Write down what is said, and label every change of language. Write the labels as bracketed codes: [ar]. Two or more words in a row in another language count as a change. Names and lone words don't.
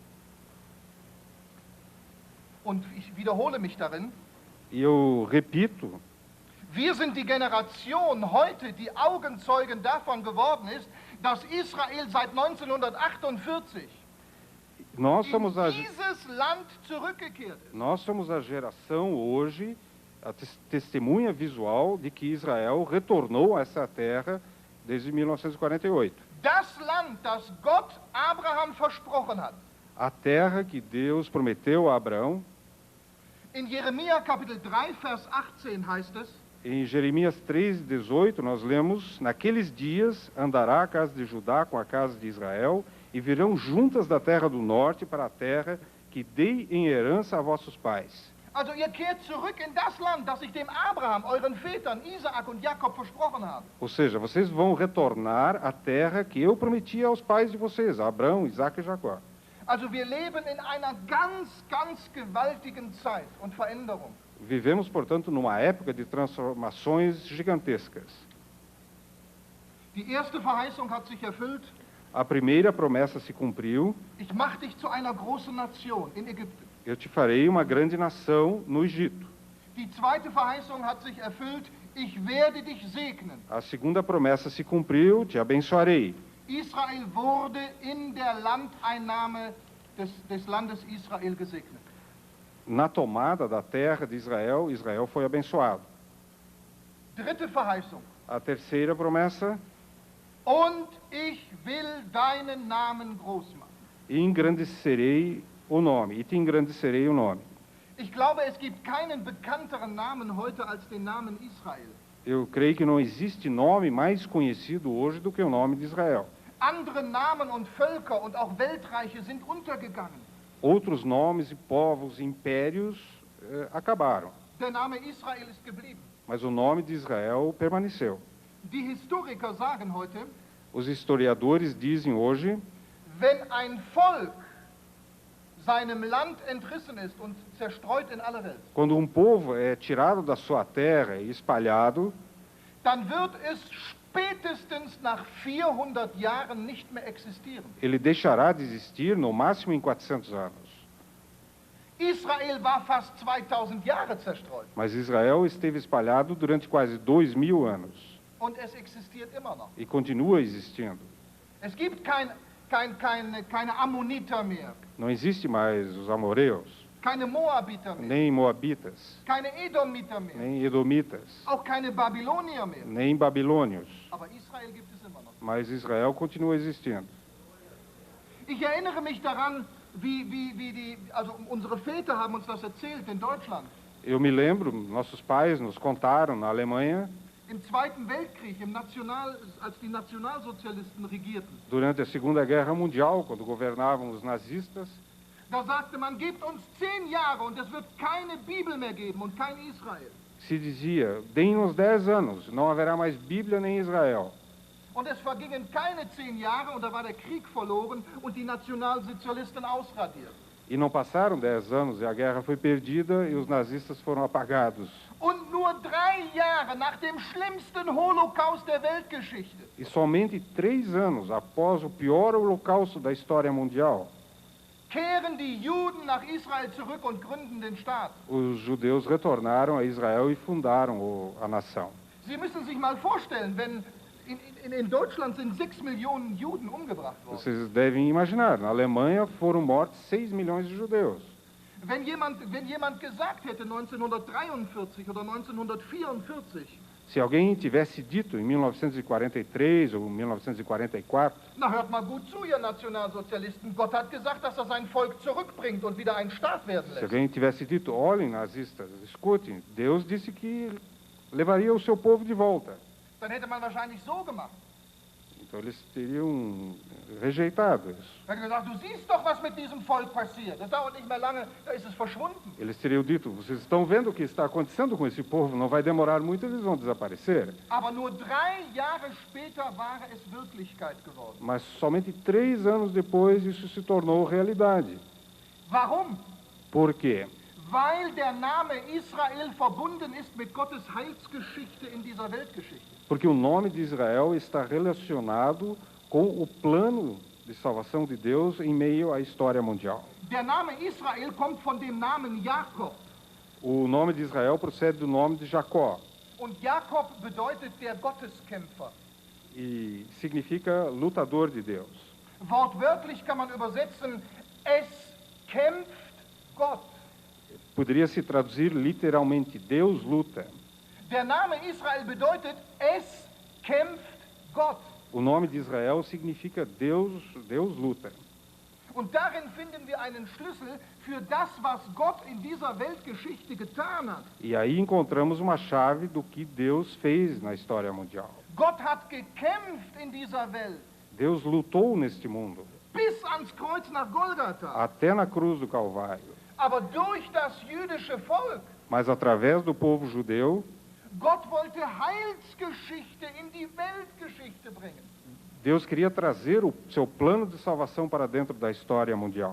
[de] Und ich wiederhole mich darin, [pt] E eu repito, [de] wir sind die Generation heute, die Augenzeugen davon geworden ist, dass Israel seit 1948 [pt] nós [de] in [pt] somos [de] dieses Land zurückgekehrt ist. [pt] nós somos a geração hoje, a testemunha visual de que Israel retornou a essa terra desde 1948. [de] Das Land, das Gott Abraham versprochen hat. [pt] A terra que Deus prometeu a Abraão, [de] In Jeremia Kapitel 3, Vers 18 heißt es, [pt] em Jeremias 3:18 nós lemos, naqueles dias andará a casa de Judá com a casa de Israel e virão juntas da terra do norte para a terra que dei em herança a vossos pais. [de] also ihr kehrt zurück in das Land, das ich dem Abraham, euren Vätern, Isaak und Jakob versprochen habe. [pt] Ou seja, vocês vão retornar à terra que eu prometi aos pais de vocês, a Abraão, Isaque e Jacó. [de] Also wir leben in einer ganz, ganz gewaltigen Zeit und Veränderung. [pt] Vivemos, portanto, numa época de transformações gigantescas. [de] Die erste Verheißung hat sich erfüllt. [pt] A primeira promessa se cumpriu, [de] Ich mache dich zu einer großen Nation in Ägypten. [pt] eu te farei uma grande nação no Egito. [de] Die zweite Verheißung hat sich erfüllt. Ich werde dich segnen. [pt] A segunda promessa se cumpriu, te abençoarei. [de] Israel wurde in der Landeinnahme des Landes Israel gesegnet. [pt] Na tomada da terra de Israel, Israel foi abençoado. [de] Dritte Verheißung. [pt] A terceira promessa, [de] Und ich will deinen Namen groß machen. [pt] e engrandecerei o nome, e te engrandecerei o nome. [de] Ich glaube, es gibt keinen bekannteren Namen heute als den Namen Israel. [pt] Eu creio que não existe nome mais conhecido hoje do que o nome de Israel. [de] Andere Namen und Völker und auch Weltreiche sind untergegangen. [pt] Outros nomes e povos, impérios, acabaram. [de] Der Name Israel ist geblieben. [pt] Mas o nome de Israel permaneceu. [de] Die Historiker sagen heute, [pt] Os historiadores dizem hoje, [de] wenn ein Volk seinem Land entrissen ist und zerstreut in alle Welt, [pt] quando um povo é tirado da sua terra e espalhado, [de] dann wird es spätestens nach 400 Jahren nicht mehr existieren. [pt] ele deixará de existir no máximo em 400 anos. [de] Israel war fast 2000 Jahre zerstreut [pt] Mas Israel esteve espalhado durante quase 2000 anos [de] und es existiert immer noch. [pt] e continua existindo. [de] Es gibt keine Ammoniter mehr, [pt] Não existe mais os amoreus, [de] keine Moabiter mehr, [pt] nem moabitas, [de] keine Edomiter mehr, [pt] nem edomitas, [de] auch keine Babylonier mehr. [pt] nem babilônios, [de] Aber Israel gibt es immer noch. [pt] mas Israel continua existindo. [de] Ich erinnere mich daran, also unsere Väter haben uns das erzählt in Deutschland. [pt] Eu me lembro, nossos pais nos contaram na Alemanha, [de] Im Zweiten Weltkrieg, als die Nationalsozialisten regierten, [pt] durante a Segunda Guerra Mundial, quando governavam os nazistas, [de] da sagte man, gebt uns 10 Jahre und es wird keine Bibel mehr geben und kein Israel. [pt] se dizia, deem-nos 10 anos, não haverá mais Bíblia nem Israel. [de] Und es vergingen keine 10 Jahre und da war der Krieg verloren und die Nationalsozialisten ausradiert. [pt] E não passaram 10 anos e a guerra foi perdida e os nazistas foram apagados. [de] Und nur 3 Jahre nach dem schlimmsten Holocaust der Weltgeschichte [pt] E somente 3 anos após o pior holocausto da história mundial, [de] kehren die Juden nach Israel zurück und gründen den Staat. [pt] os judeus retornaram a Israel e fundaram a nação. [de] Sie müssen sich mal vorstellen, wenn in Deutschland sind 6 Millionen Juden umgebracht worden. [pt] Vocês devem imaginar, na Alemanha foram mortos 6 milhões de judeus. [de] Wenn jemand gesagt hätte 1943 oder 1944, [pt] Se alguém tivesse dito em 1943 ou 1944, [de] na hört mal gut zu, ihr Nationalsozialisten, Gott hat gesagt, dass er sein Volk zurückbringt und wieder ein Staat werden [pt] se [de] lässt. [pt] alguém tivesse dito, olhem nazistas, escutem, Deus disse que levaria o seu povo de volta. [de] Dann hätte man wahrscheinlich so gemacht. [pt] Então eles teriam rejeitado isso. [de] Er hätte gesagt, du siehst doch, was mit diesem Volk passiert. Das dauert nicht mehr lange, da ist es verschwunden. [pt] Eles teriam dito, vocês estão vendo o que está acontecendo com esse povo, não vai demorar muito, eles vão desaparecer. [de] Aber nur 3 Jahre später war es Wirklichkeit geworden. [pt] Mas somente 3 anos depois isso se tornou realidade. [de] Warum? [pt] Por quê? [de] Weil der Name Israel verbunden ist mit Gottes Heilsgeschichte in dieser Weltgeschichte. [pt] Porque o nome de Israel está relacionado com o plano de salvação de Deus em meio à história mundial. [de] Der Name Israel kommt von dem Namen Jakob. [pt] O nome de Israel procede do nome de Jacó [de] Und Jakob bedeutet der Gotteskämpfer. [pt] e significa lutador de Deus. [de] Wortwörtlich kann man übersetzen, es kämpft Gott. [pt] Poderia se traduzir literalmente, Deus luta. [de] Der Name Israel bedeutet, es kämpft Gott. [pt] O nome de Israel significa Deus luta. [de] Und darin finden wir einen Schlüssel für das, was Gott in dieser Weltgeschichte getan hat. [pt] E aí encontramos uma chave do que Deus fez na história mundial. [de] Gott hat gekämpft in dieser Welt, [pt] Deus lutou neste mundo, [de] bis ans Kreuz nach Golgatha. [pt] até na cruz do Calvário. [de] Aber durch das jüdische Volk, [pt] Mas através do povo judeu, [de] Gott wollte Heilsgeschichte in die Weltgeschichte bringen. [pt] Deus queria trazer o seu plano de salvação para dentro da história mundial.